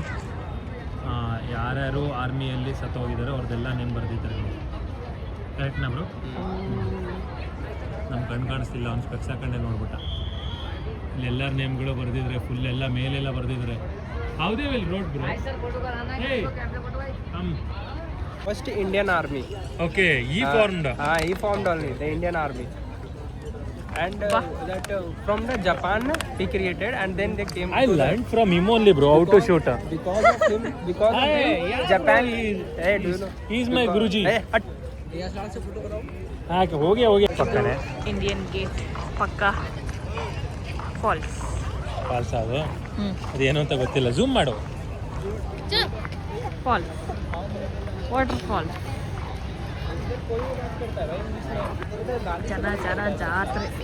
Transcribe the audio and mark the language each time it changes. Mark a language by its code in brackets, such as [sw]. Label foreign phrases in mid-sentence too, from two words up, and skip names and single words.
[kn] ಯಾರ್ಯಾರು ಆರ್ಮಿಯಲ್ಲಿ ಸತ್ತು ಹೋಗಿದ್ದಾರೆ ಅವ್ರದ್ದೆಲ್ಲ ನೇಮ್ ಬರ್ದಿದ್ದಾರೆ. ಕರೆಕ್ಟ್ ನಮ್ರು ನಮ್ಮ ಕಣ್ಣು ಕಾಣಿಸ್ತಿಲ್ಲ, ಅವ್ನು ಸ್ಪೆಕ್ಸ್ ಹಾಕೊಂಡೆ ನೋಡ್ಬಿಟ್ಟ. ಇಲ್ಲಿ ಎಲ್ಲರ ನೇಮ್ಗಳು ಬರ್ದಿದ್ರೆ, ಫುಲ್ ಎಲ್ಲ ಮೇಲೆಲ್ಲ ಬರ್ದಿದ್ರೆ. [en] ಹೌದೇ will road bro? First Indian Army. Okay, he formed. He formed only the Indian Army. And that from the Japan he created, and then they came. I learned from him only, bro, how to shoot. Because of him, Japan. Hey, do you know? He is my Guruji. Hey, [hi] हो गया ಪಕ್ಕನೆ. [kn] ಇಂಡಿಯನ್ ಗೇಟ್ ಪಕ್ಕ ಫಾಲ್ಸ್. ಫಾಲ್ಸ್ ಅದು ಅದೇನು ಅಂತ ಗೊತ್ತಿಲ್ಲ. ಝೂಮ್ ಮಾಡು. [en] falls, water falls. [kn] ಜನ ಜನ ಜಾತ್ರೆ.